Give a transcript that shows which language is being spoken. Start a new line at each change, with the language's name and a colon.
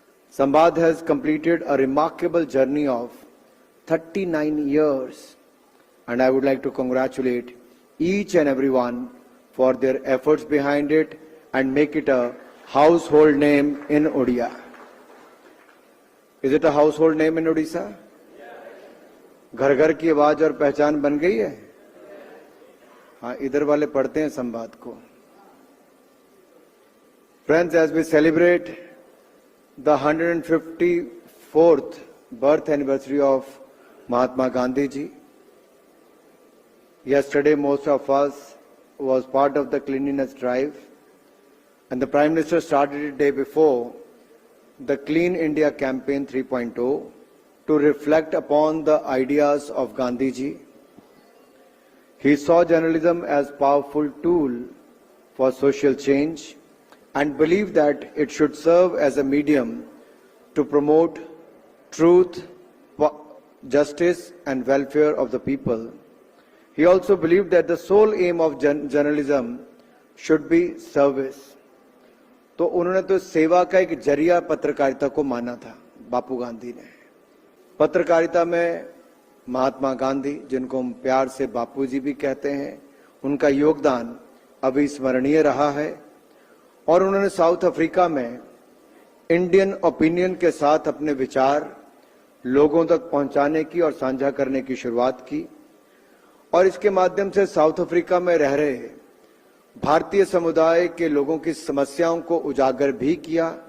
English: Sambad has completed a remarkable journey of 39 years, and I would like to congratulate each and everyone for their efforts behind it and make it a household name in Odia. Is it a household name in Odisha?
Hindi: घर घर की आवाज और पहचान बन गई है। हाँ, इधर वाले पढ़ते हैं संवाद को।
English: Friends, as we celebrate the 154th birth anniversary of Mahatma Gandhi ji, yesterday most of us was part of the cleanliness drive, and the Prime Minister started it day before the Clean India Campaign 3.0 to reflect upon the ideas of Gandhi ji. He saw journalism as a powerful tool for social change and believed that it should serve as a medium to promote truth, justice and welfare of the people. He also believed that the sole aim of journalism should be service.
Hindi: तो उन्होंने तो सेवा का एक जरिया पत्रकारिता को माना था बापू गांधी ने। पत्रकारिता में महात्मा गांधी, जिनको हम प्यार से बापू जी भी कहते हैं, उनका योगदान अविस्मरणीय रहा है और उन्होंने साउथ अफ्रीका में इंडियन ओपिनियन के साथ अपने विचार लोगों तक पहुंचाने की और साझा करने की शुरुआत की और इसके माध्यम से साउथ अफ्रीका में रह रहे भारतीय समुदाय के लोगों की समस्याओं को उजागर भी किया।